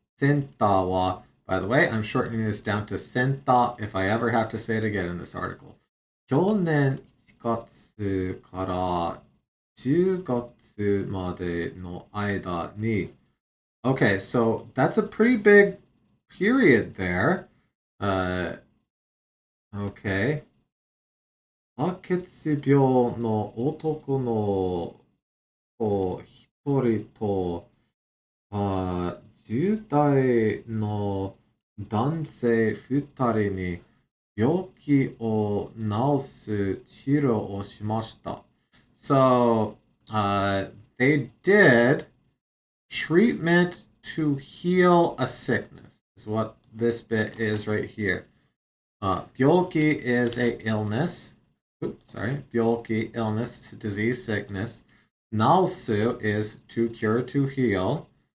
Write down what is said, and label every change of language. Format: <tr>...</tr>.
<en>Senta wa. By the way, I'm shortening this down to senta if I ever have to say it again in this article.</en> <ja>去年1月から10月までの間に</ja> <en>Okay, so that's a pretty big period there. Uh, okay.</en> <ja>白血病の男の子一人と、10代の男性二人に病気を治す治療をしました。</ja> <en>So, they did treatment to heal a sickness is what this bit is right here. Byoki is a illness. Oops, sorry. Byoki, illness, disease, sickness. Naosu is to cure, to heal.</en>